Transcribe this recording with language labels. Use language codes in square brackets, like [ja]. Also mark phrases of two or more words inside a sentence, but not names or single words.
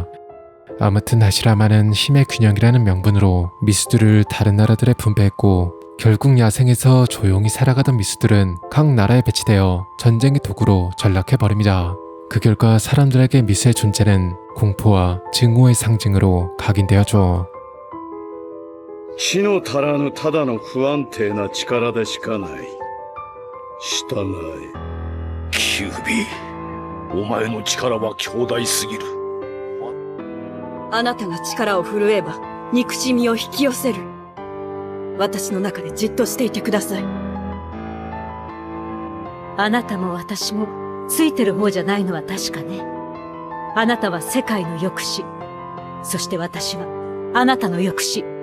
[ko] 아무튼 하시라마는 힘의 균형이라는 명분으로 미수들을 다른 나라들에 분배했고, 결국 야생에서 조용히 살아가던 미수들은 각 나라에 배치되어 전쟁의 도구로 전락해버립니다. 그 결과 사람들에게 미수의 존재는 공포와 증오의 상징으로 각인되었죠. [ja] 気の足らぬただの不安定な力でしかない。従え。キュービー、お前の力は強大すぎる。あなたが力を振るえば憎しみを引き寄せる。私の中でじっとしていてください。あなたも私もついてる方じゃないのは確かね。あなたは世界の抑止。そして私はあなたの抑止。